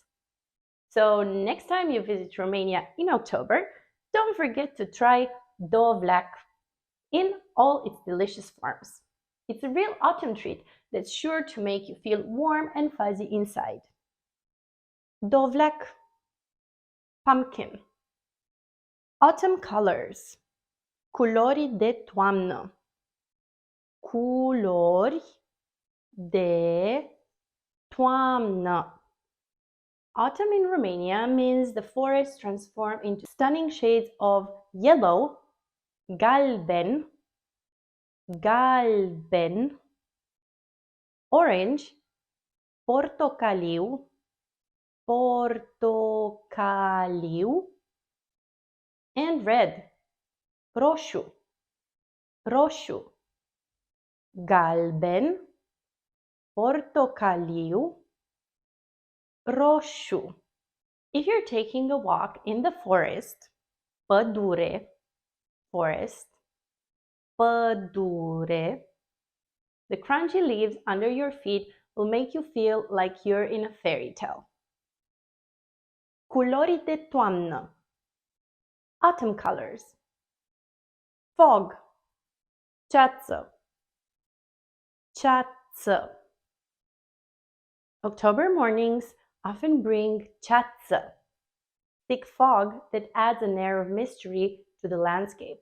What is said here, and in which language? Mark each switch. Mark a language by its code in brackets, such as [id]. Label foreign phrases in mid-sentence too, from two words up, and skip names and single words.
[en] So next time you visit Romania in October, don't forget to try dovleac in all its delicious forms. It's a real autumn treat that's sure to make you feel warm and fuzzy inside. Dovleac, pumpkin. Autumn colors. [ro] Culori de toamnă. Culori de toamnă. [en] Autumn in Romania means the forests transform into stunning shades of yellow, [ro] galben, galben, orange, portocaliu, portocaliu, [en] and red, [ro] roșu, roșu, galben, portocaliu, roșu. [en] If you're taking a walk in the forest, [ro] pădure, forest, pădure, [en] the crunchy leaves under your feet will make you feel like you're in a fairy tale. [ro] Culori de toamnă. [en] Autumn colors. Fog, [ro] ceață, ceață. [en] October mornings often bring ceață, thick fog that adds an air of mystery to the landscape.